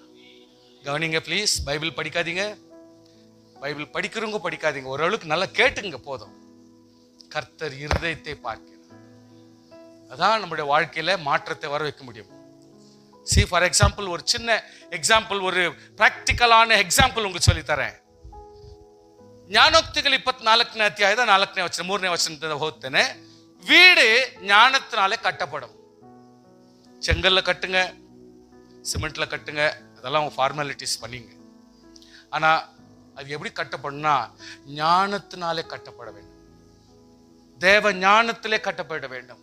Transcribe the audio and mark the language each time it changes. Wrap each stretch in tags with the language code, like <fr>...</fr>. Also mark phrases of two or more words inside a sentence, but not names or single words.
<ta>கவனிங்க ப்ளீஸ். பைபிள் படிக்காதீங்க. பைபிள் படிக்கிறவங்க படிக்காதீங்க. ஓரளவுக்கு நல்லா கேட்டுங்க போதும். கர்த்தர் இருதயத்தை பார்க்கிறார். அதான் நம்முடைய வாழ்க்கையில மாற்றத்தை வர வைக்க முடியும்.</ta> <en>see for example,</en> <ta>ஒரு சின்ன எக்ஸாம்பிள், ஒரு பிராக்டிக்கலான எக்ஸாம்பிள் உங்களுக்கு சொல்லி தரேன்.</ta> <kn>ಜ್ಞಾನೋಕ್ತಿಗಳು 24ನೇ ಅಧ್ಯಾಯದ 4ನೇ ವಚನ 3ನೇ ವಚನದಿಂದ ಓದ್ತೇನೆ.</kn> <ta>வீடு ஞானத்தினாலே கட்டப்படும். செங்கல்ல கட்டுங்க, சிமெண்ட்ல கட்டுங்க, அதெல்லாம் ஃபார்மாலிட்டிஸ் பண்ணீங்க. ஆனா அது எப்படி கட்டப்படும்னா ஞானத்தினாலே கட்டப்பட வேண்டும். தேவ ஞானத்திலே கட்டப்பட வேண்டும்.</ta>